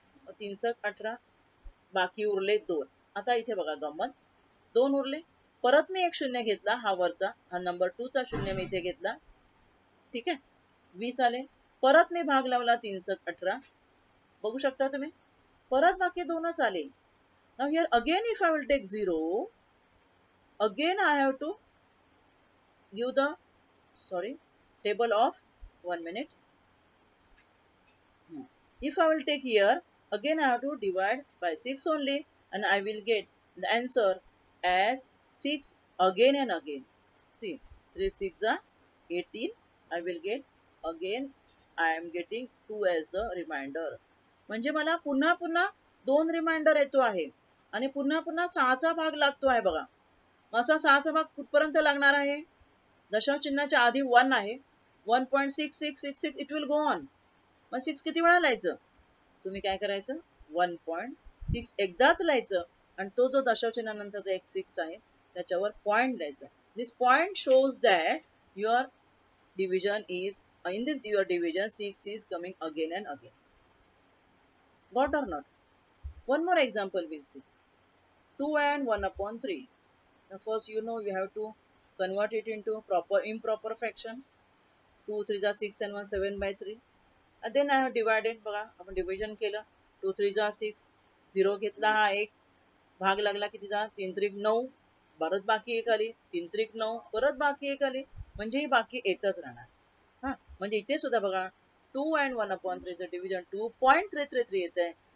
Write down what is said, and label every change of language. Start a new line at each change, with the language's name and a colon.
Marathi: 3 18, बाकी उरले 2. आता इथे बघा गंमत, 2 उरले. परत मी एक शून्य घेतला, हा वरचा, हा नंबर 2 चा शून्य मी इथे घेतला. ठीक आहे. 20 आले. परत मी भाग लावला 3 18. बघू शकता तुम्ही, परत बाकी 2च आले.
English: Now here again if I will take 0, again I have to give the table of 1 minute. If I will take here, again I have to divide by 6 only, and I will get the answer as 6 again and again. See, 3 6 are 18. I will get again, I am getting 2 as a reminder.
Marathi: म्हणजे मला पुन्हा पुन्हा 2 reminder येतो आहे आणि पुन्हा पुन्हा 6चा भाग लागतो आहे बघा. असा 6चा भाग कुठपर्यंत लागणार आहे? दशांश चिन्हाच्या आधी 1 आहे, 1.6666,
English: It will go on.
Marathi: मग 6 किती वेळा लिहायचं? तुम्ही काय करायचं, 1.6 एकदाच लिहायचं आणि तो जो दशांश चिन्हानंतरचा एक 6 आहे त्याच्यावर पॉइंट द्यायचा.
English: This point shows that your division is, in this your division 6 is coming again and again. Got or not? One more example we'll see. 2 and 1/3. Now first you know you have to convert it into improper fraction. 2 3 जा 6 and 1 7/3. And then I have divided
Marathi: बघा, आपण division केलं. 2 3 जा 6, 0 घेतला, हा एक भाग लागला कितीचा, 3 3 9, परत बाकी एक आली, 3 3 9, परत बाकी एक आली, म्हणजे ही बाकी येतच राहणार. हा, म्हणजे इथे सुद्धा बघा 2 and 1/3 चं डिव्हिजन 2.333 येत आहे.